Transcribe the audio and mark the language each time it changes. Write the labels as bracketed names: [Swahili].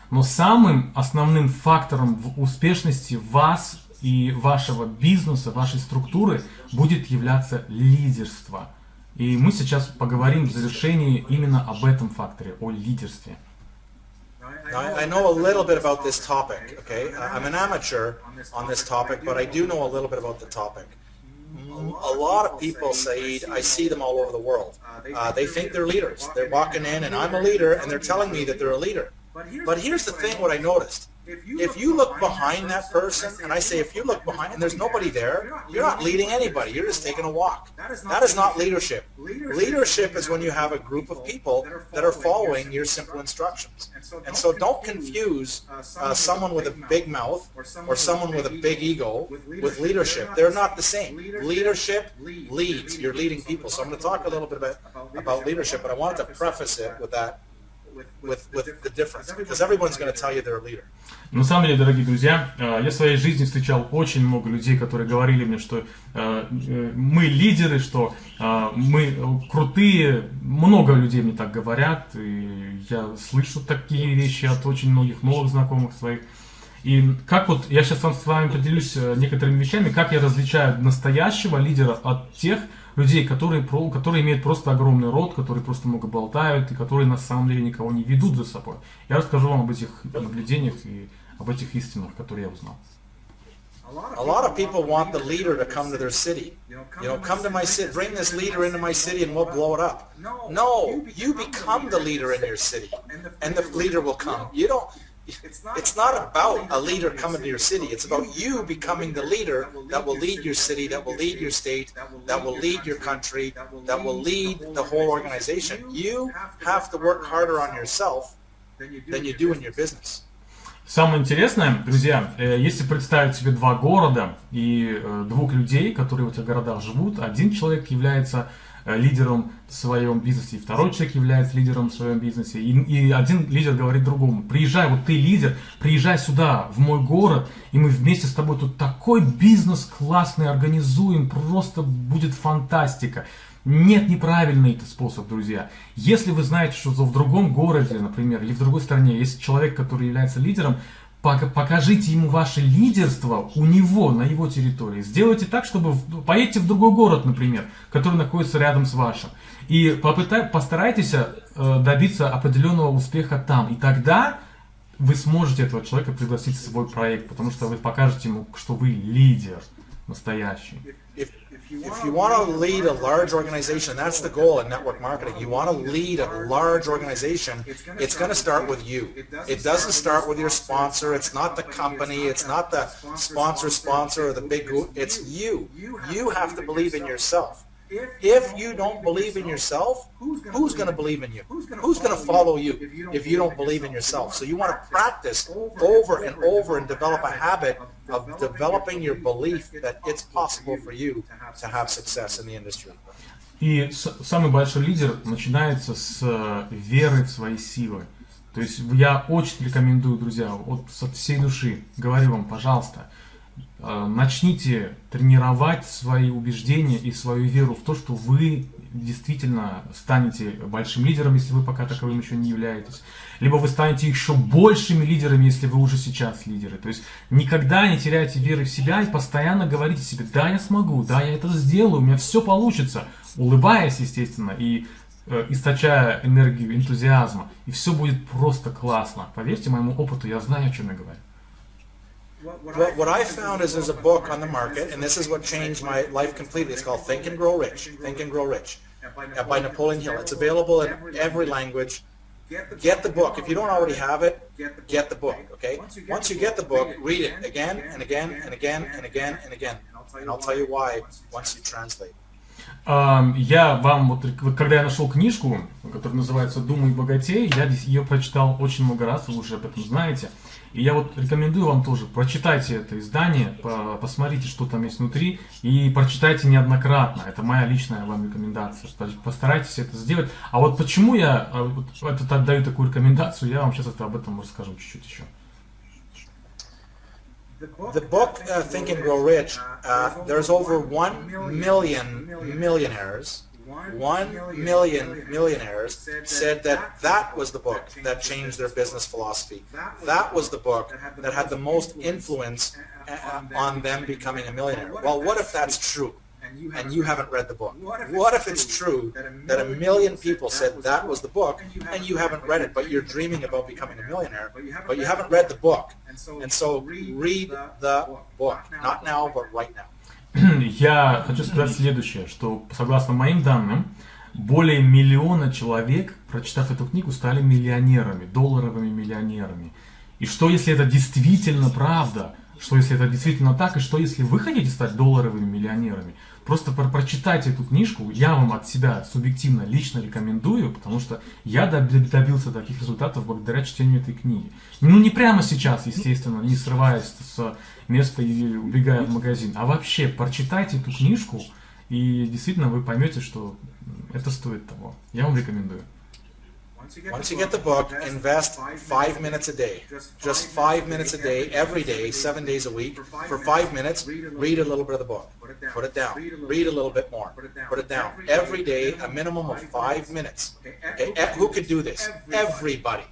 [Russian] Но самым основным фактором в успешности вас и вашего бизнеса, вашей структуры будет являться лидерство. И мы сейчас поговорим в завершении именно об этом факторе, о лидерстве. [English] Now, I know a little bit about this topic, okay? I'm an amateur on this topic, but I do know a little bit about the topic. A lot of people, Saeed, I see them all over the world. They think they're leaders. They're walking in and I'm a leader and they're telling me that they're a leader. But here's the thing, what I noticed. If you look behind that person, and I say if you look behind and there's nobody there, you're not leading anybody, you're just taking a walk. That is not leadership. Leadership is when you have a group of people that are following your simple instructions. And so don't confuse someone with a big mouth or someone with a big ego with leadership. They're not the same. Leadership leads. You're leading people. So I'm going to talk a little bit about leadership, but I wanted to preface it with that. With the difference, because everyone's going to tell you they're a leader. [Russian] На самом деле, дорогие друзья, я в своей жизни встречал очень много людей, которые говорили мне, что мы лидеры, что мы крутые. Много людей мне так говорят, и я слышу такие вещи от очень многих новых знакомых своих. И как вот я сейчас с вами поделюсь некоторыми вещами, как я различаю настоящего лидера от тех людей, которые имеют просто огромный рот, которые просто много болтают и которые на самом деле никого не ведут за собой. Я расскажу вам об этих наблюдениях и об этих истинах, которые я узнал. [English] A lot of people want the leader to come to their city. You know, come to my city, bring this leader into my city and we'll blow it up. No, you become the leader in your city and the leader will come. It's not about a leader coming to your city. It's about you becoming the leader that will lead your city, that will lead your state, that will lead your country, that will lead the whole organization. You have to work harder on yourself than you do in your business. [Russian] Самое интересное, друзья, если представить себе два города и двух людей, которые в этих городах живут, один человек является лидером в своем бизнесе, и второй человек является лидером в своем бизнесе, и один лидер говорит другому: приезжай, вот ты лидер, приезжай сюда, в мой город, и мы вместе с тобой тут такой бизнес классный организуем, просто будет фантастика. Нет, неправильный это способ, друзья. Если вы знаете, что в другом городе, например, или в другой стране есть человек, который является лидером, покажите ему ваше лидерство у него, на его территории. Сделайте так, чтобы поедьте в другой город, например, который находится рядом с вашим. И постарайтесь добиться определенного успеха там. И тогда вы сможете этого человека пригласить в свой проект, потому что вы покажете ему, что вы лидер настоящий. [English] If you want to lead a large organization, that's the goal in network marketing. You want to lead a large organization, it's going to start with you. It doesn't start with your sponsor. It's not the company. It's not the sponsor or the big group. It's you. You have to believe in yourself. If you don't believe in yourself, who's going to believe in you? Who's going to follow you if you don't believe in yourself? So you want to practice over and over and develop a habit of developing your belief that it's possible for you to have success in the industry. [Russian] И самый большой лидер начинается с веры в свои силы. То есть я очень рекомендую, друзья, вот от всей души говорю вам, пожалуйста, начните тренировать свои убеждения и свою веру в то, что вы действительно станете большим лидером, если вы пока таковым еще не являетесь. Либо вы станете еще большими лидерами, если вы уже сейчас лидеры. То есть никогда не теряйте веры в себя и постоянно говорите себе: да, я смогу, да, я это сделаю, у меня все получится. Улыбаясь, естественно, и источая энергию энтузиазма. И все будет просто классно. Поверьте моему опыту, я знаю, о чем я говорю. [English] What I found is there's a book on the market, and this is what changed my life completely. It's called Think and Grow Rich. Think and Grow Rich by Napoleon Hill. It's available in every language. Get the book. If you don't already have it, get the book, okay? Once you get the book, read it again and again and again and again and again. And I'll tell you why once you translate. [Russian] Я вам, вот когда я нашел книжку, которая называется «Думай богатей», я ее прочитал очень много раз, вы уже об этом знаете. И я вот рекомендую вам тоже, прочитайте это издание, посмотрите, что там есть внутри, и прочитайте неоднократно. Это моя личная вам рекомендация. Постарайтесь это сделать. А вот почему я даю такую рекомендацию, я вам сейчас об этом расскажу чуть-чуть еще. [English] The book Think and Grow Rich, there's over 1 million millionaires. 1 million millionaires said that was the book that changed their business philosophy. That was the book that had the most influence on them becoming a millionaire. Well, what if that's true? And you haven't read the book? What if it's true that 1 million people said that was the book and you haven't read it, but you're dreaming about becoming a millionaire, but you haven't read the book? And so read the book. Not now, but right now. [Russian] Я хочу сказать следующее, что согласно моим данным, более 1 миллиона человек, прочитав эту книгу, стали миллионерами, долларовыми миллионерами. И что если это действительно правда? Что если это действительно так? И что если вы хотите стать долларовыми миллионерами? Просто прочитайте эту книжку, я вам от себя субъективно, лично рекомендую, потому что я добился таких результатов благодаря чтению этой книги. Ну не прямо сейчас, естественно, не срываясь с места и убегая в магазин, а вообще прочитайте эту книжку, и действительно вы поймете, что это стоит того. Я вам рекомендую. [English] Once you get the book, invest 5 minutes a day. Just 5 minutes a day, every day, 7 days a week. For 5 minutes, read a little bit of the book. Put it down. Read a little bit more. Put it down. Every day, a minimum of 5 minutes. Okay? Who could do this? Everybody.